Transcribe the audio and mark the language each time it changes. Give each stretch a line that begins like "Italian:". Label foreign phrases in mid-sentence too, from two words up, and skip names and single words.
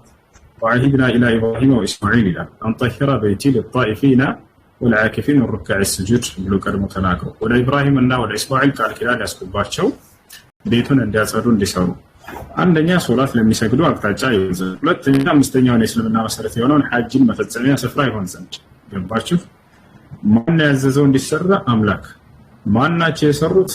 Arabic: وعهدنا إلى إبراهيم وإسماعيل أن طهر بيتي للطائفين والعاكفين والركع السجود
Amharic: ብሎ ቀድሞ ተናግረው ወደ ኢብራሂምና ወደ ኢስማኤል ቃል ኪዳን ያስገባቸው ቤቱን እንዲያጸዱ እንዲሰሩ፣ አንደኛ ሶላት ለሚሰግዱ አቅጣጫ ይሆን ዘንድ፣ ሁለተኛ አምስተኛውን የእስልምና መሰረት የሆነውን ሐጅን መፈጸሚያ ስፍራ ይሆን ዘንድ። ገባችሁ? ማን ያዘዘው እንዲሰራ? አምላክ። ማናቸው የሰሩት?